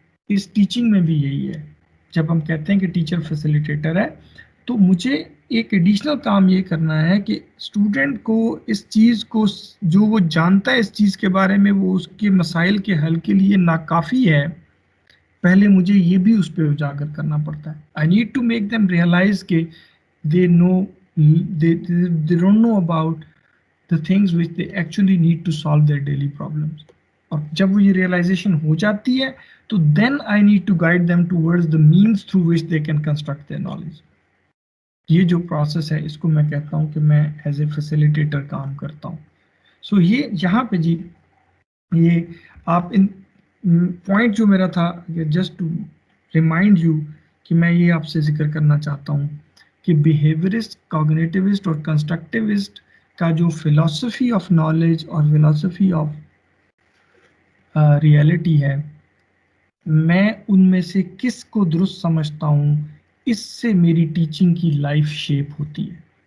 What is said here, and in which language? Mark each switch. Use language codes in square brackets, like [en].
[hi] इस टीचिंग में भी यही है। जब हम कहते हैं कि टीचर फैसिलिटेटर है तो मुझे एक एडिशनल काम ये करना है कि स्टूडेंट को इस चीज़ को, जो वो जानता है इस चीज़ के बारे में, वो उसके मसाइल के हल के लिए नाकाफ़ी है, पहले मुझे ये भी उस पर उजागर करना पड़ता है. [en] I need to make them realise के they know they don't know about the things which they actually need to solve their daily problems. [hi] और जब वो ये realization हो जाती है तो [en] then I need to guide them towards the means through which they can construct their knowledge. [hi] ये जो process है इसको मैं कहता हूँ कि मैं [en] as a facilitator [hi] काम करता हूँ. So ये यहाँ पे जी ये आप इन पॉइंट जो मेरा था [en] just to remind you [hi] कि मैं ये आपसे जिक्र करना चाहता हूँ कि बिहेवियरिस्ट, कॉग्निटिविस्ट और कंस्ट्रक्टिविस्ट का जो फिलॉसफी ऑफ नॉलेज और फिलॉसफी ऑफ रियलिटी है, मैं उनमें से किस को दुरुस्त समझता हूँ, इससे मेरी टीचिंग की लाइफ शेप होती है.